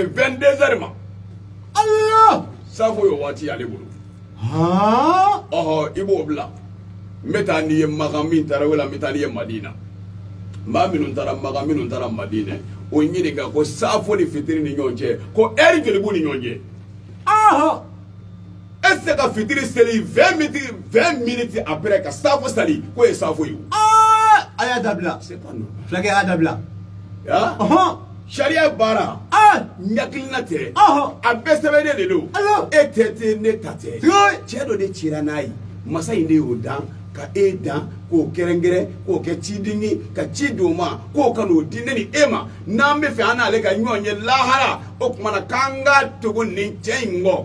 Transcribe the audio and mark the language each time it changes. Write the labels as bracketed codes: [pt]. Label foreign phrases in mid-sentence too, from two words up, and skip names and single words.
[bm] 22h ma saafo y'o waati ale bolo ɔhɔ i b'o bila n bɛ taa n'i ye Makan min taara wala n bɛ taa n'i ye Madina maa minnu taara Makan minnu taara Madina o ɲininka ko saafo ni fitiri ni ɲɔgɔn cɛ ko heure joli b'u ni ɲɔgɔn cɛ [fr] est-ce que [bm] ka fitiri seli 20 [fr] minutes après [bm] ka saafo sali k'o ye saafo ye a y'a dabila [fr] c'est pas normal [bm] fulakɛ y'a dabila sariya baara ɲakilina tɛ a bɛɛ sɛbɛnnen de don e tɛ ten ne ta tɛ cɛ dɔ de cira n'a ye masa in de y'o dan ka e dan k'o kɛrɛnkɛrɛn k'o kɛ ciden ye ka ci di o ma k'o ka n'o di ne ni e ma n'an bɛ fɛ an n'ale ka ɲɔgɔn ye lahara o tumana k'an ka tugu nin cɛ in kɔ